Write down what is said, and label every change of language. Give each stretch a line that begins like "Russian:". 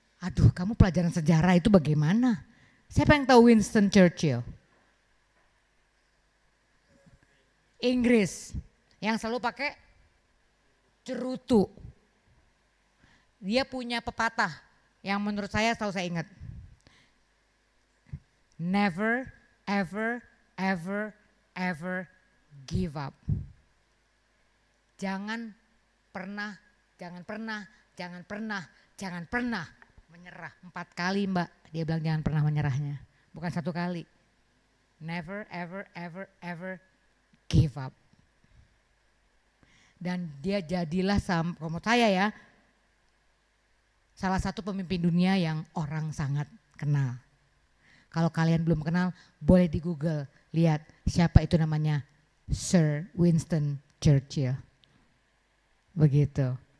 Indonesian: Aduh, kamu pelajaran sejarah itu bagaimana? Siapa yang tahu Winston Churchill? Inggris, yang selalu pakai cerutu. Dia punya pepatah yang menurut saya selalu saya ingat.
English: Never, ever, ever, ever give up.
Indonesian: Jangan pernah, jangan pernah, jangan pernah, jangan pernah menyerah. 4 kali Mbak, dia bilang jangan pernah menyerahnya. Bukan 1 kali.
English: Never, ever, ever, ever give up.
Indonesian: Dan dia jadilah kalau saya ya, salah satu pemimpin dunia yang orang sangat kenal. Kalau kalian belum kenal, boleh di Google, lihat siapa itu namanya Sir Winston Churchill. Begitu.